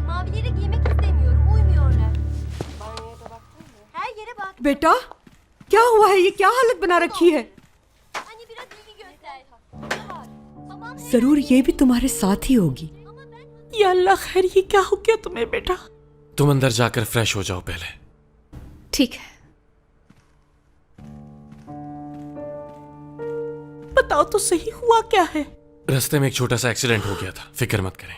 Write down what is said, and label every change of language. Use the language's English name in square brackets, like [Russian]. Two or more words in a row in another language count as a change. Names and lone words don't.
[Turkish] Mavileri giymek istemiyorum. Uymuyorlar. Banyoya da baktın mı? Her yere bak. [Hindi] बेटा क्या हुआ है? ये क्या हालत बना रखी है? [Turkish] Anne biraz ilgi göster. Ne var? Babam [Hindi] जरूर ये भी तुम्हारे साथ ही होगी। या अल्लाह खैर, ये क्या हो गया तुम्हें बेटा? तुम अंदर जाकर फ्रेश हो जाओ पहले। ठीक है। बताओ तो सही, हुआ क्या है? रास्ते में एक छोटा सा एक्सीडेंट हो गया था, फिक्र मत करें।